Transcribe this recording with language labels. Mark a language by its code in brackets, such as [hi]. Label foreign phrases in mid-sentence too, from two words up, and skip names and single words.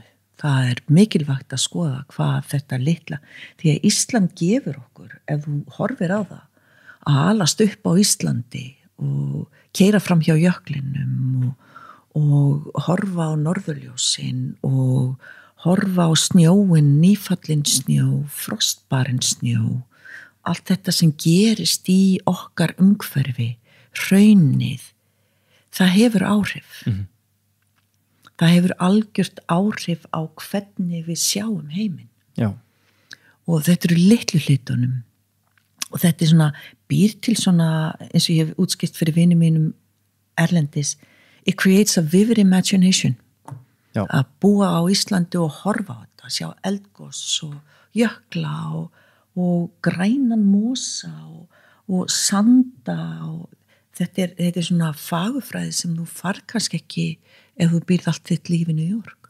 [is] Það mikilvægt að skoða hvað þetta litla, því að Ísland gefur okkur, ef þú horfir á það, að alast upp á Íslandi og keyra fram hjá jöklinum og horfa á norðurljósin og horfa á snjóin, nýfallin snjó, frostbarinn snjó, allt þetta sem gerist í okkar umhverfi, hraunið, það hefur áhrif. Það hefur algjört áhrif á hvernig við sjáum heiminn. Já. Og þetta litlu hlutunum. Og þetta svona, býr til svona, eins og ég hef útskipt fyrir vinum mínum erlendis, [en] it creates a vivid imagination. [is] Já. Að búa á Íslandi og horfa á þetta, sjá eldgos og jökla og grænan mosa og sanda og þetta svona fagurfræði sem þú far kannski ekki ef þú býrð allt þitt líf í New York.